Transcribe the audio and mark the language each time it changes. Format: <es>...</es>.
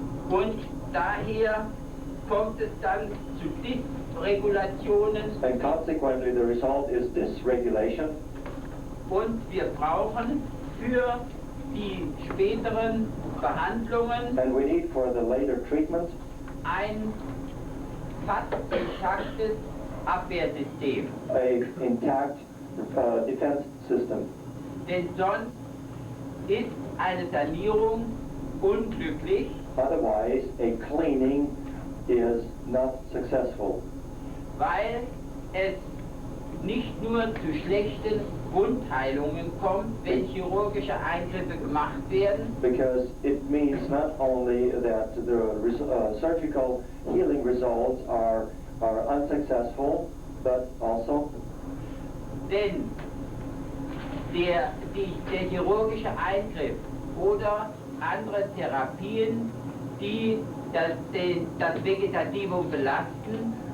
<de>Und daher kommt es dann zu Dysregulationen</de> <en>And consequently, the result is dysregulation.</en> <de>und wir brauchen für die späteren Behandlungen</de> <en>And we need for the later treatment</en> <de>ein fast intaktes Abwehrsystem.</de> <en>a intact defense system.</en> <de>Denn sonst ist eine Sanierung unglücklich,</de> <en>Otherwise, a cleaning is not successful.</en> <de>weil es nicht nur zu schlechten Wundheilungen kommt, wenn chirurgische Eingriffe gemacht werden,</de> <en>Because it means not only that the surgical healing results are unsuccessful, but also</en> <de>denn der chirurgische Eingriff oder andere Therapien, die das Vegetativum belasten,</de>